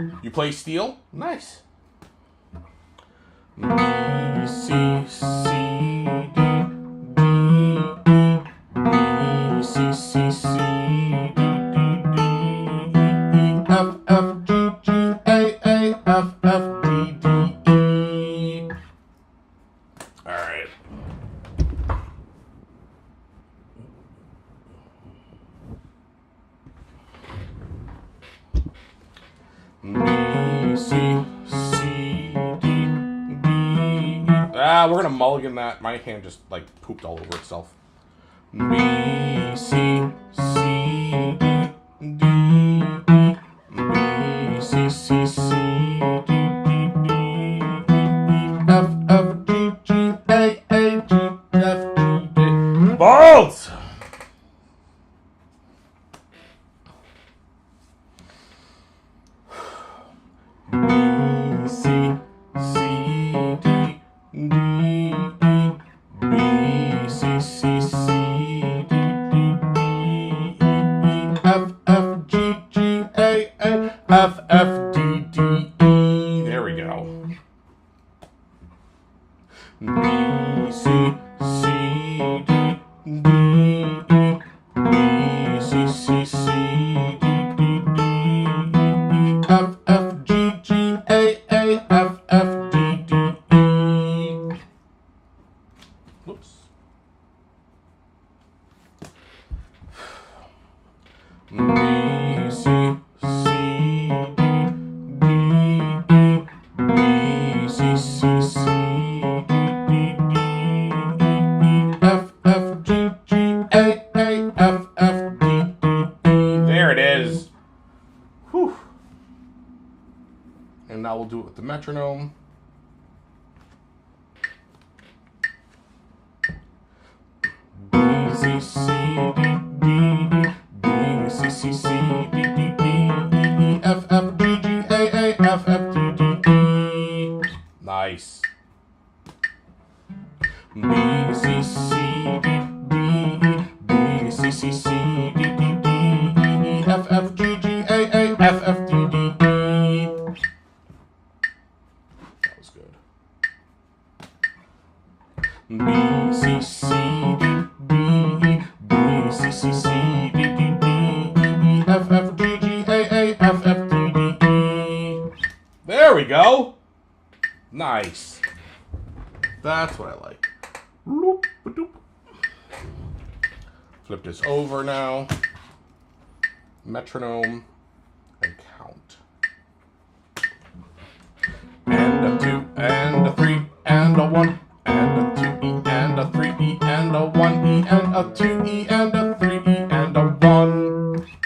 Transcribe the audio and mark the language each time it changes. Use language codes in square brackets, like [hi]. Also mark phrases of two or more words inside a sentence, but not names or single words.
[en] You play steel? Nice. B, C, C, D, D, E, B, C, C, C, D, D, E, F, F, G, G, A, F, F, D, D, E. All right. B, C, C, D, D, E. We're gonna mulligan that. My hand just like pooped all over itself. B, C, C, D, D, E. B, C, C, C, D, D, D, E, F, F, G, G, A, G, F, D, D. Bolts! B, C, C, D, D, E. B, C, C, C, D, D, D, E, F, F, G, G, A, F, F, D, D, E. There we go. B, C, C, D, D, E. B, C, C, C, D, D, D, E, F, F, G, G, A, F, F, D, D, E. Whoops. B, C, C, D, D, E. B, C, C, C, D, D, D, E. F, F, G, G, A, F, F, D, D, E. There it is. Whew. And now we'll do it with the metronome. B, C, C, D, D, B, C, C, C, D, D, D, E, F, F, G, G, A, F, F, D, D, E. Nice. B, C, C, D, D, B, C, C, C, D, D, D, E, F, F, G, G, A, F, F, D, D, E. That was good. B, C, C, D, D, B, C, C, C, D, D, D, E, F, F, G, G, A, F, F, D, D, E. There we go. Nice. That's what I like. Flip this over now. Metronome and count. And a 2 and a 3 and a 1 and a 2E and a 3E and a 1E and a 2E and a 3E and a 1.